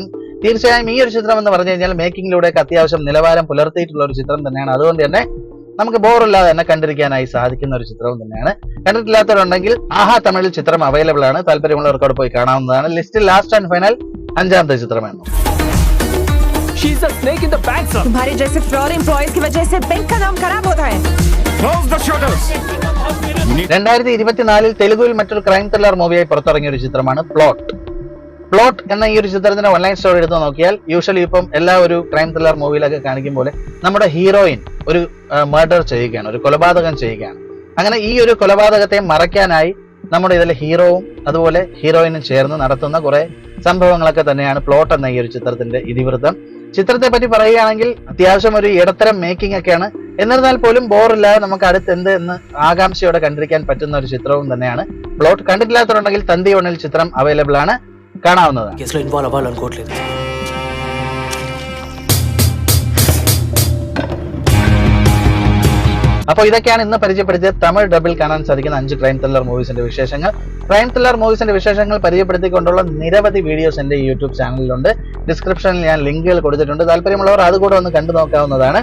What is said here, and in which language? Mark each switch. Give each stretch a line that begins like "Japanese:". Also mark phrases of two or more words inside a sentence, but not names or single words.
Malayalam: തീർച്ചയായും ഈ ഒരു ചിത്രം എന്ന് പറഞ്ഞു കഴിഞ്ഞാൽ മേക്കിങ്ങിലൂടെയൊക്കെ അത്യാവശ്യം നിലവാരം പുലർത്തിയിട്ടുള്ള ഒരു ചിത്രം തന്നെയാണ്. അതുകൊണ്ട് തന്നെ നമുക്ക് ബോറില്ലാതെ തന്നെ കണ്ടിരിക്കാനായി സാധിക്കുന്ന ഒരു ചിത്രവും തന്നെയാണ്. കണ്ടിട്ടില്ലാത്തവരുണ്ടെങ്കിൽ ആഹാ തമിഴിൽ ചിത്രം അവൈലബിൾ ആണ്. താല്പര്യമുള്ളവർക്ക് പോയി കാണാവുന്നതാണ്. ലിസ്റ്റിൽ
English: last and final
Malayalam: 5ാമത്തെ ചിത്രമാണ്.
English: She's a snake in the bank, sir.
Hindi: तुम्हारे जैसे
English: fraud employees
Hindi: की वजह से बैंक का नाम खराब होता है.
English: Close the shutters.
Malayalam: 2024 തെലുഗുവിൽ മറ്റൊരു
English: crime thriller
Malayalam: മൂവിയായി പുറത്തിറങ്ങിയ ഒരു ചിത്രമാണ് പ്ലോട്ട് എന്ന ഈ ഒരു ചിത്രത്തിന്റെ
English: online story
Malayalam: എടുത്ത് നോക്കിയാൽ യൂഷ്വലി ഇപ്പം എല്ലാ ഒരു
English: crime thriller
Malayalam: മൂവിയിലൊക്കെ കാണിക്കും പോലെ നമ്മുടെ ഹീറോയിൻ ഒരു മർഡർ ചെയ്യുകയാണ്, ഒരു കൊലപാതകം ചെയ്യുകയാണ്. അങ്ങനെ ഈ ഒരു കൊലപാതകത്തെ മറയ്ക്കാനായി നമ്മുടെ ഇതിലെ ഹീറോവും അതുപോലെ ഹീറോയിനും ചേർന്ന് നടത്തുന്ന കുറെ സംഭവങ്ങളൊക്കെ തന്നെയാണ് പ്ലോട്ട് എന്ന ഈ ഒരു ചിത്രത്തിന്റെ ഇതിവൃത്തം. ചിത്രത്തെ പറ്റി പറയുകയാണെങ്കിൽ അത്യാവശ്യം ഒരു ഇടത്തരം മേക്കിംഗ് ഒക്കെയാണ്. എന്നിരുന്നാൽ പോലും ബോറില്ലാതെ നമുക്ക് അടുത്ത് എന്ത് എന്ന് ആകാംക്ഷയോടെ കണ്ടിരിക്കാൻ പറ്റുന്ന ഒരു ചിത്രവും തന്നെയാണ് പ്ലോട്ട്. കണ്ടിട്ടില്ലാത്തവരുണ്ടെങ്കിൽ തന്തി ഒന്നിൽ ചിത്രം അവൈലബിൾ ആണ്, കാണാവുന്നതാണ്.
Telugu: కేసులో ఇన్వాల్వ్ అవ్వాలనుకోవట్లేదు.
Malayalam: അപ്പോൾ ഇതൊക്കെയാണ് ഇന്ന് പരിചയപ്പെടുത്തിയ തമിഴ് ഡബിൽ കാണാൻ സാധിക്കുന്ന 5
English: crime thriller
Malayalam: മൂവീസിന്റെ വിശേഷങ്ങൾ.
English: crime thriller
Malayalam: മൂവീസിന്റെ വിശേഷങ്ങൾ പരിചയപ്പെടുത്തിക്കൊണ്ടുള്ള നിരവധി വീഡിയോസ് എന്റെ യൂട്യൂബ് ചാനലിലുണ്ട്. ഡിസ്ക്രിപ്ഷനിൽ ഞാൻ ലിങ്കുകൾ കൊടുത്തിട്ടുണ്ട്. താല്പര്യമുള്ളവർ അതുകൂടെ ഒന്ന് കണ്ടു നോക്കാവുന്നതാണ്.